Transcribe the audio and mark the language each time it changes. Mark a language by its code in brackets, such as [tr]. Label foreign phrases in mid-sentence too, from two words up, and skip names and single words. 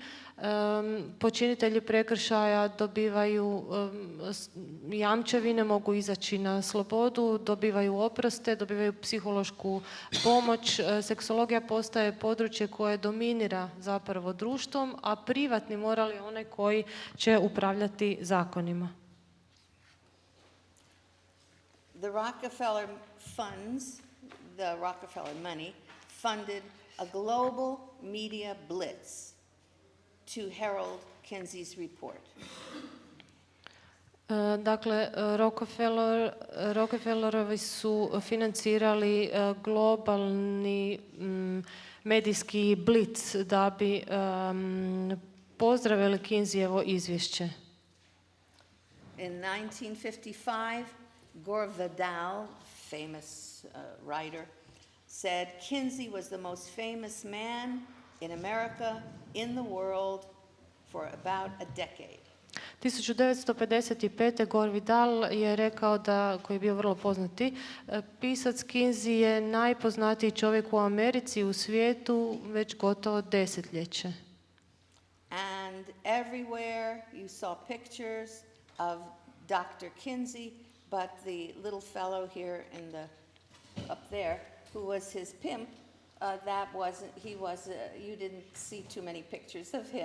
[hr] Počinitelji prekršaja dobivaju jamčevine, mogu izaći na slobodu, dobivaju oproste, dobivaju psihološku pomoć. Seksologija postaje područje koje dominira zapravo društvom, a privatni moral je onaj koji će upravljati zakonima. [en] The Rockefeller funds, the Rockefeller money, funded a global media blitz to herald Kinsey's report. [hr] Dakle, Rockefellerovi su financirali globalni medijski blic da bi pozdravili Kinseyjevo izvješće. [en] In 1955, Gore Vidal, famous writer, said Kinsey was the most famous man in America, in the world, for about a decade. [hr] 1955. Gore Vidal je rekao da, koji je bio vrlo poznati, pisac Kinsey je najpoznatiji čovjek u Americi i u svijetu već gotovo desetljeće. [en] And everywhere you saw pictures of Dr. Kinsey, but the little fellow here in the, up there, who was his pimp, that wasn't, he was, you didn't see too many pictures of him.